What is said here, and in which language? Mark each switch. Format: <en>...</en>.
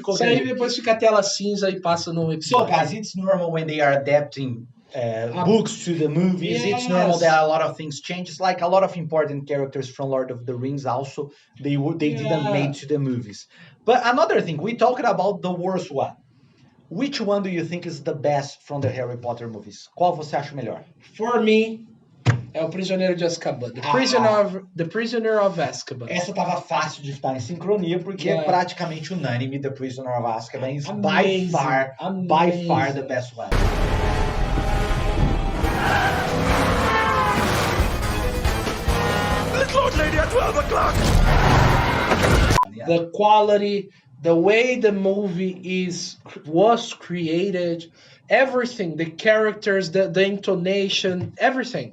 <pt>Isso aí depois fica a tela cinza e passa no episódio.</pt> <en>So, guys, it's normal when they are adapting books to the movies. Yes. It's normal that a lot of things change. It's like a lot of important characters from Lord of the Rings also, they didn't make to the movies. But another thing, we talked about the worst one. Which one do you think is the best from the Harry Potter movies?</en> <pt>Qual você acha melhor?</pt> <en>For me,</en> <pt>é o Prisioneiro de Azkaban.</pt> <en>The Prisoner of Azkaban.</en> <pt>Essa tava fácil de estar em sincronia, porque é praticamente unânime.</pt> <en>The Prisoner of Azkaban is by far the best one. This Lord Lady at 12 o'clock! The quality, the way the movie was created, everything, the characters, the intonation, everything.</en>